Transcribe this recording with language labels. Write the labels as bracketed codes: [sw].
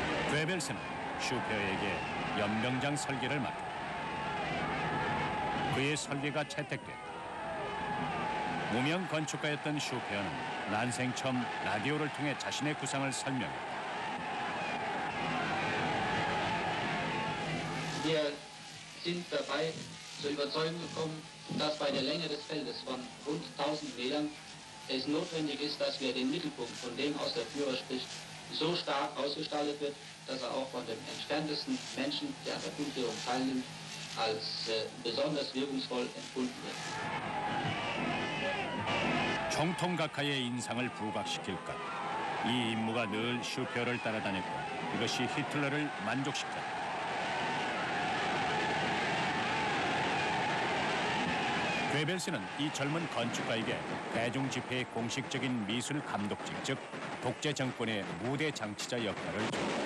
[ko] 괴벨스는 슈페어에게 연병장 설계를 맡겼다. 그의 설계가 채택됐다. 무명 건축가였던 슈페어는 난생 처음 라디오를 통해 자신의 구상을 설명했다. [de] Wir sind dabei zur Überzeugung gekommen, dass bei der Länge des Feldes von rund 1000 Metern es notwendig ist, dass wir den Mittelpunkt, von dem aus der Führer spricht, so stark ausgestaltet wird, dass er auch von dem entferntesten Menschen, der an der Fundierung teilnimmt, als besonders wirkungsvoll empfunden wird. [ko] 총통각하의 인상을 부각시킬까? 이 임무가 늘 슈페어를 따라다녔고 이것이 히틀러를 만족시켰다. 괴벨스는 이 젊은 건축가에게 대중 집회의 공식적인 미술 감독직, 즉 독재 정권의 무대 장치자 역할을 줬다.